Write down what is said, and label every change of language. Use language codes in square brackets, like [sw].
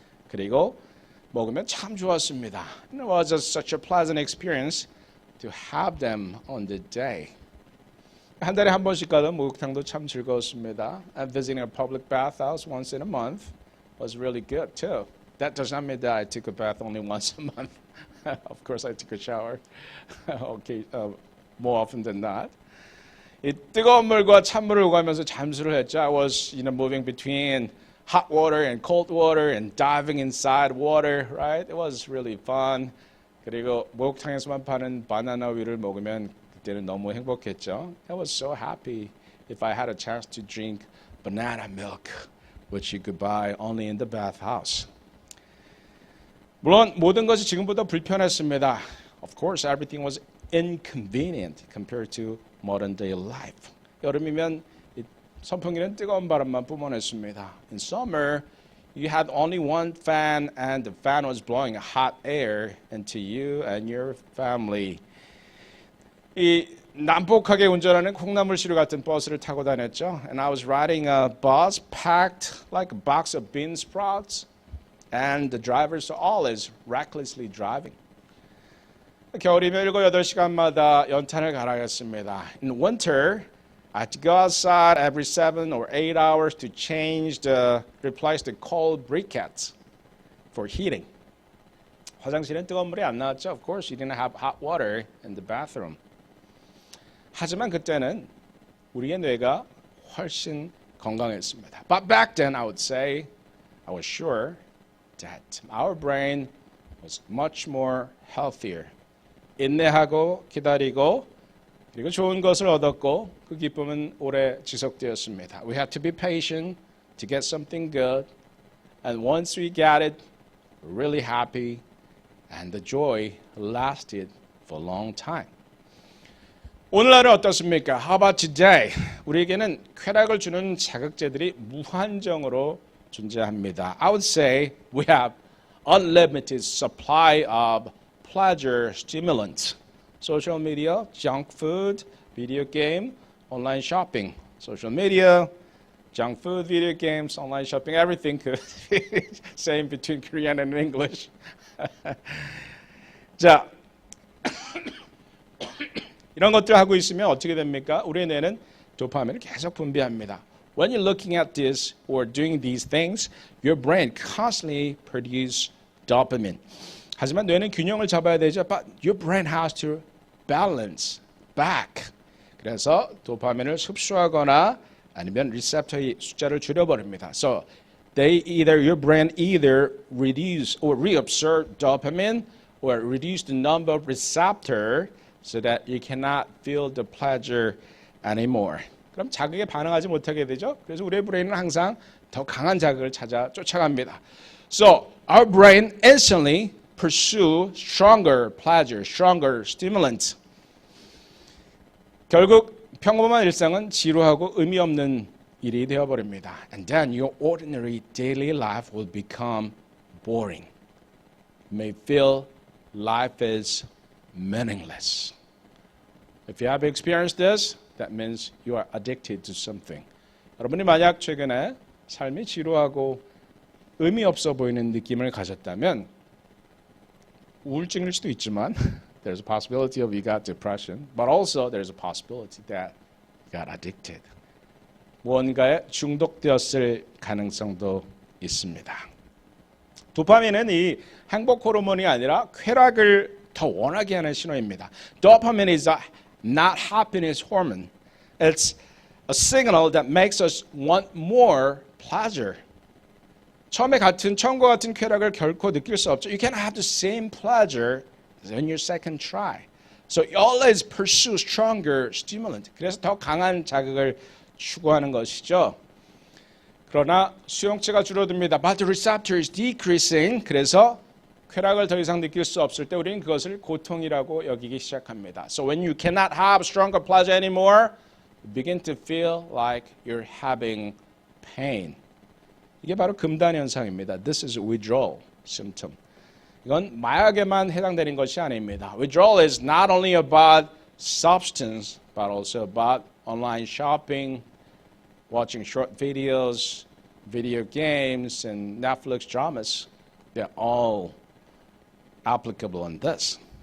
[ko] 그리고 먹으면 참 좋았습니다. [en] And it was such a pleasant experience to have them on the day. [ko] 한 달에 한 번씩 가던 목욕탕도 참 즐거웠습니다. [en] And visiting a public bathhouse once in a month was really good too. That does not mean that I took a bath only once a month. Of course, I took a shower. Okay, more often than not. [ko] 이 뜨거운 물과 찬물을 오가면서 잠수를 했죠. [en] I was, moving between hot water and cold water and diving inside water, right? It was really fun. [ko] 그리고 목욕탕에서만 파는 바나나 우유를 먹으면 그때는 너무 행복했죠. [en] I was so happy if I had a chance to drink banana milk, which you could buy only in the bathhouse. [ko] 물론 모든 것이 지금보다 불편했습니다. [en] Of course, everything was inconvenient compared to modern day life. [ko] 여름이면 선풍기는 뜨거운 바람만 뿜어냈습니다. [en] In summer, you had only one fan and the fan was blowing hot air into you and your family. [ko] 이 난폭하게 운전하는 콩나물시루 같은 버스를 타고 다녔죠. [en] And I was riding a bus packed like a box of bean sprouts. And the drivers are always recklessly driving. [ko] 겨울이면 7-8시간마다 연탄을 갈아였습니다. [en] In winter, I had to go outside every 7 or 8 hours to replace the cold briquettes for heating. [ko] 화장실은 뜨거운 물이 안 나왔죠. [en] Of course, you didn't have hot water in the bathroom. [ko] 하지만 그때는 우리의 뇌가 훨씬 건강했습니다. [en] But back then, I would say, I was sure that our brain was much more healthier. [ko] 인내하고 기다리고 그리고 좋은 것을 얻었고 그 기쁨은 오래 지속되었습니다. [en] We had to be patient to get something good, and once we got it, we're really happy, and the joy lasted for a long time. [ko] 오늘날은 어떻습니까? [en] How about today? [ko] 우리에게는 쾌락을 주는 자극제들이 무한정으로 존재합니다. [en] I would say we have unlimited supply of pleasure stimulants. Social media, junk food, video game, online shopping. Social media, junk food, video games, online shopping, everything could be same between Korean and English. [ko] 자, 이런 것들 하고 있으면 어떻게 됩니까? 우리의 뇌는 도파민을 계속 분비합니다. [en] When you're looking at this or doing these things, your brain constantly produces dopamine. [ko] 하지만 뇌는 균형을 잡아야 되죠. [en] But your brain has to balance back. [ko] 그래서 도파민을 흡수하거나 아니면 리셉터의 숫자를 줄여버립니다. [en] So your brain either reduce or reabsorb dopamine or reduce the number of receptor so that you cannot feel the pleasure anymore. [ko] 그럼 자극에 반응하지 못하게 되죠. 그래서 우리의 브레인은 항상 더 강한 자극을 찾아 쫓아갑니다. [en] So our brain instantly pursue stronger pleasure, stronger stimulant. [ko] 결국 평범한 일상은 지루하고 의미 없는 일이 되어버립니다. [en] And then your ordinary daily life will become boring. You may feel life is meaningless. If you have experienced this, that means you are addicted to something. [ko] 여러분이 만약 최근에 삶이 지루하고 의미 없어 보이는 느낌을 가졌다면 우울증일 수도 있지만 [en] there's a possibility of you got depression, but also there's a possibility that you got addicted. [ko] 무언가에 중독되었을 가능성도 있습니다. 도파민은 이 행복 호르몬이 아니라 쾌락을 더 원하게 하는 신호입니다. [en] Dopamine is not happiness hormone. It's a signal that makes us want more pleasure. [ko] 처음과 같은 쾌락을 결코 느낄 수 없죠. [en] You cannot have the same pleasure in your second try. So you always pursue stronger stimulant. [ko] 그래서 더 강한 자극을 추구하는 것이죠. 그러나 수용체가 줄어듭니다. [en] But the receptor is decreasing. [ko] 그래서 쾌락을 더 이상 느낄 수 없을 때 우리는 그것을 고통이라고 여기기 시작합니다. [en] So when you cannot have stronger pleasure anymore, you begin to feel like you're having pain. [ko] 이게 바로 금단 현상입니다. [en] This is withdrawal symptom. [ko] 이건 마약에만 해당되는 것이 아닙니다. [en] Withdrawal is not only about substance, but also about online shopping, watching short videos, video games, and Netflix dramas. They're all applicable on this.